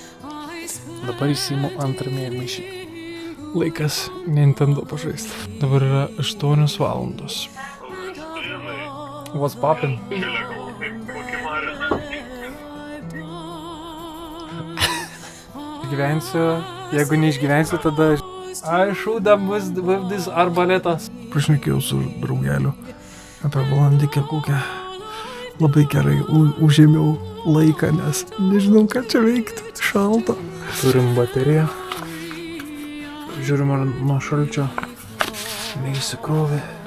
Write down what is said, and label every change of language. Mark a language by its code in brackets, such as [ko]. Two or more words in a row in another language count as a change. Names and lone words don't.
[lt] Dabar įsiimu antrą mėgmaišį. Laikas Nintendo pažaisti. Dabar yra 8 valandos. [en] What's poppin'? [lt] Išgyvensiu, jeigu neišgyvensiu, tada [en] I shoot them with this [lt] arbaletas. Prašnekėjau su draugeliu apie valandikę kokią. Labai gerai užėmiau laiką, nes nežinau, ką čia veikti. Šalta. Turim bateriją. Žiūrim, ar nuo šalčio neįsikrovė.